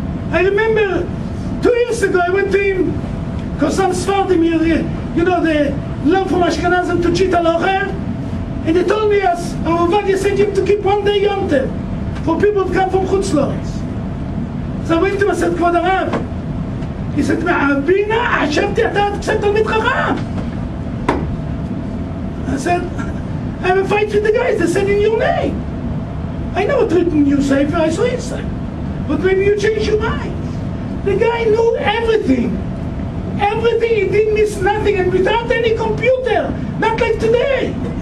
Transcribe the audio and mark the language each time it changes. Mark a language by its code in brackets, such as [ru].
[en] I remember 2 years ago, I went to him, because some Sfardim here, they learn from Ashkenazim to cheat halacha, and they told me as Rav Ovadia said you have to keep 1 day yontev for people who come from Chutz La'aretz. So I went to him and said, Kvod Arav. [he] He said, Rav Bina, חשבתי אתה קצת תלמיד חכם. [en] I said, I have a fight with the guys. They said in your name. I never written you Sefer, I saw inside. But maybe you changed your mind. The guy knew everything. Everything, he didn't miss nothing, and without any computer, not like today.